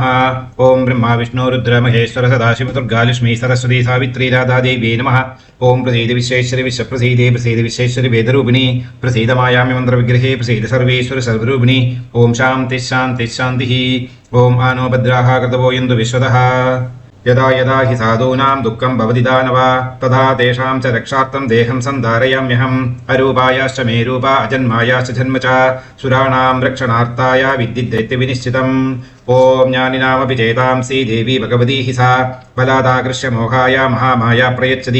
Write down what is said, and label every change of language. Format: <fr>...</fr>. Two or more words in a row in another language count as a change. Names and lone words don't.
<sa>ॐ ब्रह्मा विष्णु रुद्र महेश्वर सदाशिव दुर्गा लक्ष्मी सरस्वती सावित्री राधा देवी नमः. ॐ प्रसीद विश्वेश्वरि विश्वप्रसीदे प्रसीद विश्वेश्वरि वेदरूपिणि प्रसीद मायामि मन्त्र विग्रहे प्रसीद सर्वेश्वर सर्वरूपिणि. ॐ शान्ति शान्ति शान्तिः. ॐ आनो भद्राः क्रतवो यन्तु विश्वतः. यदा यदा हि साधूनां दुःखं भवति दानव तदा तेषां च रक्षार्थं देहं सन्धारयाम्यहम्. अरूपायाश्च मे रूपा अजन्मायाश्च जन्म च सुराणां रक्षणार्थाय विद्युद्दैत्यविनिश्चितम्. ॐ ज्ञानिनामपि चेतांसि देवी भगवती हि सा बलादाकृष्य मोहाय महामाया प्रयच्छति.</sa>